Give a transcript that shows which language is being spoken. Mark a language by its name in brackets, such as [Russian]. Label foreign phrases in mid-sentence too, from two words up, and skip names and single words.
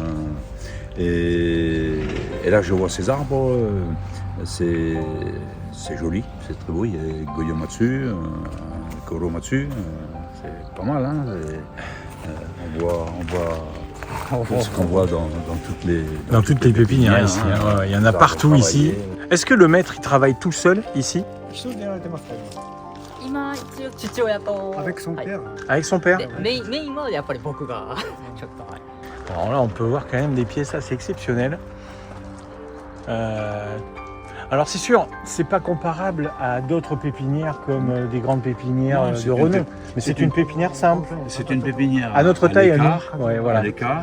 [French] Et là, je vois ces arbres, c'est joli, c'est très beau. Il y a Goyomatsu, Koromatsu, c'est pas mal. Hein, on voit ce qu'on voit dans toutes les pépinières ici. hein. Ouais, il y en a partout ici. Est-ce que le maître, il travaille tout seul ici? [Japanese] 一人でやられてますか？今一応父親と。 [French] Avec son [Japanese] はい [French] père. Avec son père? [Japanese] でメインはやっぱり僕がちょっとはい。 [French] Alors là, on peut voir quand même des pièces assez exceptionnelles. Alors c'est sûr, c'est pas comparable à d'autres pépinières comme des grandes pépinières Non, c'est de une renom. pép- Mais c'est une pépinière simple. C'est une pépinière À notre taille, à nous. l'écart, Ouais, voilà. à l'écart.